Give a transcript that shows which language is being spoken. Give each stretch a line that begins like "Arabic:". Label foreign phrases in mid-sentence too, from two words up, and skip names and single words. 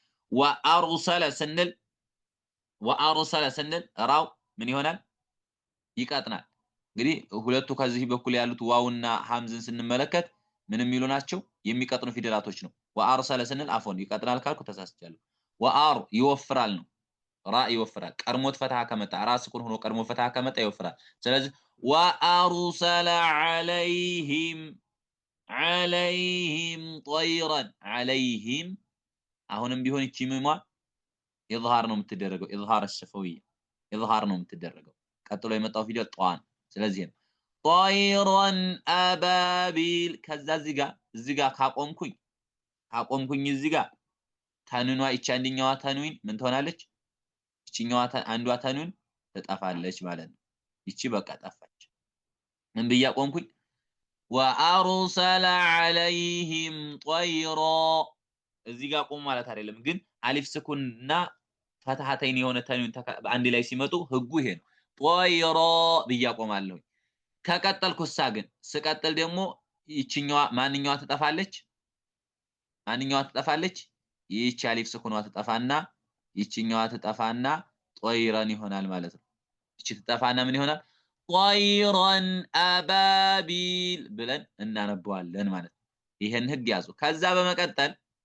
Amharic: ወአርሰለ ስንል ራው ምን ይሆናል ይቀጥናል እንግዲህ ሁለቱ ከዚህ በኩል ያሉት ዋውና ሐምዝን ስንመለከት ምንም ይሉ ናቸው የሚቀጥኑ ፊደላቶች ነው ወአርሰለ ስንል አፎን ይቀጥናል ካልኩ ተሳስቻለሁ ወአር ይወፍራል ነው ራ ይወፍራል ቀርሞት ፈታህ ከመጣ ራስ ኩን ሆኖ ቀርሞ ፈታህ ከመጣ ይወፍራል ስለዚህ ወአርሰለ
Arabic: عليهم طيرا عليهم
Amharic: አሁንም ቢሆን እቺ ምማ ኢዝሃር ነው የምትደረገው
Arabic: إظهار الشفوية
Amharic: ኢዝሃር ነው የምትደረገው ቀጥሎ የመጣው ፊደል ጧን ስለዚህ ነው
Arabic: طيرا أبابيل
Amharic: ከዛ እዚህ ጋር ካቆምኩኝ እዚህ ጋር ታንኗ እቺ አንደኛዋ ታንዊን ምን ትሆናለች እቺኛዋ አንዷ ታንዊን ተጣፋለች ማለት ነው እቺ በቃ ጠፋች ምን ብያቆምኩኝ
Arabic: وأرسل عليهم طيرا
Amharic: እዚህ ጋር ቆም ማለት አይደለም ግን አሊፍ ስኩንና ፈታሃተይን የሆነ ታንዊን አንድ ላይ ሲመጡ ህጉ ይሄ ነው طيራ ብያቆማለሁ ከቀጠልኩሳ ግን ስቀጥል ደግሞ ይቺኛዋ ማንኛዋ ትጠፋለች ይቺ አሊፍ ስኩንዋ ትጠፋና ይቺኛዋ ትጠፋና طيራን ይሆናል ማለት ነው ይቺ ትጠፋና ምን ይሆናል
Arabic: طيرا أبابيل
Amharic: ብለን እናነባዋለን ማለት ነው ይሄን ህግ ያዙ ከዛ በመቀጠል